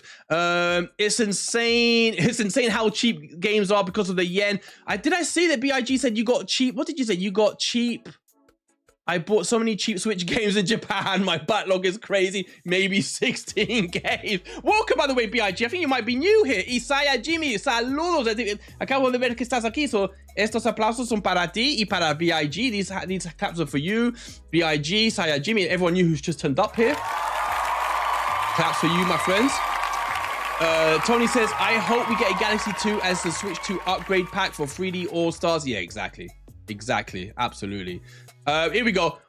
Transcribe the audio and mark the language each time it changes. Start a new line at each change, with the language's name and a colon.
English: It's insane. It's insane how cheap games are because of the yen. Did I see that BIG said you got cheap? What did you say? You got cheap. I bought so many cheap Switch games in Japan. My backlog is crazy. Maybe 16 games. Welcome, by the way, BIG. I think you might be new here.
Spanish: Isaiah Jimmy, saludos. Acabo de ver que estás aquí. So, estos aplausos son para ti y para BIG.
English: These claps are for you. BIG, Isaiah Jimmy, and everyone new who's just turned up here. Claps for you, my friends. Tony says, I hope we get a Galaxy 2 as the Switch 2 upgrade pack for 3D All-Stars. Yeah, exactly. Absolutely. Here we go.